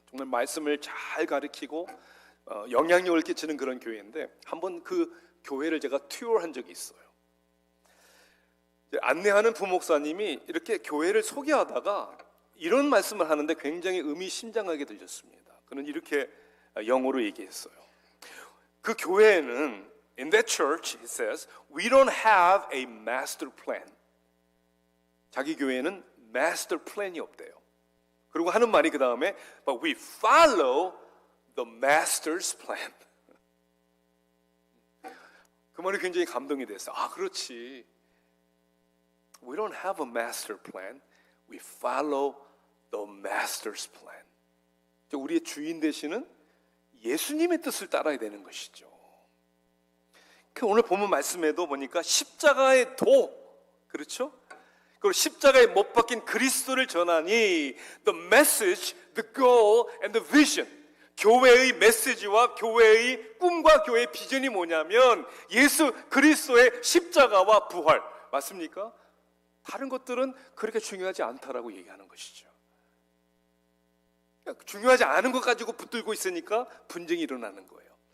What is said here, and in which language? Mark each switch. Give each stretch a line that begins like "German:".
Korean: 정말 말씀을 잘 가르치고 영향력을 끼치는 그런 교회인데 한번 그 교회를 제가 투어한 적이 있어요. 안내하는 부목사님이 이렇게 교회를 소개하다가 이런 말씀을 하는데 굉장히 의미심장하게 들렸습니다. 그는 이렇게 영어로 얘기했어요. 그 교회에는
English: In that church, it says, we don't have a master plan.
Korean: 자기 교회에는 master plan이 없대요. 그리고 하는 말이 그 다음에,
English: but we follow the master's plan.
Korean: 그 말이 굉장히 감동이 됐어요. 아, 그렇지.
English: We don't have a master plan. We follow the master's plan.
Korean: 우리의 주인 되시는 예수님의 뜻을 따라야 되는 것이죠. 오늘 본문 말씀에도 보니까 십자가의 도, 그렇죠? 그리고 십자가에 못 박힌 그리스도를 전하니
English: the message, the goal and the vision.
Korean: 교회의 메시지와 교회의 꿈과 교회의 비전이 뭐냐면 예수 그리스도의 십자가와 부활. 맞습니까? 다른 것들은 그렇게 중요하지 않다라고 얘기하는 것이죠. 중요하지 않은 것 가지고 붙들고 있으니까 분쟁이 일어나는 거예요.